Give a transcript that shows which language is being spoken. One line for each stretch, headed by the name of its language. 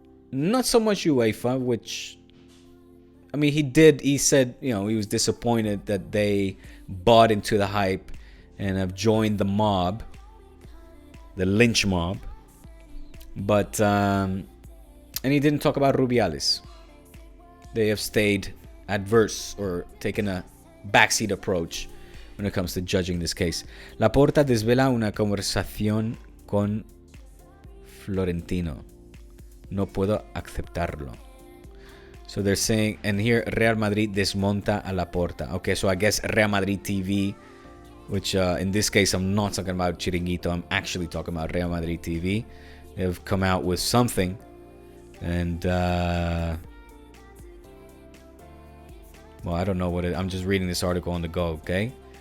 English: Not so much UEFA, which, I mean, he said, he was disappointed that they bought into the hype and have joined the mob, the lynch mob. But, and he didn't talk about Rubiales. They have stayed adverse or taken a backseat approach when it comes to judging this case.
Spanish: Laporta desvela una conversación con Florentino. No puedo aceptarlo.
English: So they're saying, and here Real Madrid
Spanish: desmonta a Laporta.
English: Okay, so I guess Real Madrid TV, which in this case I'm not talking about Chiringuito, I'm actually talking about Real Madrid TV. They've come out with something, and well, I don't know what I'm just reading this article on the go, okay?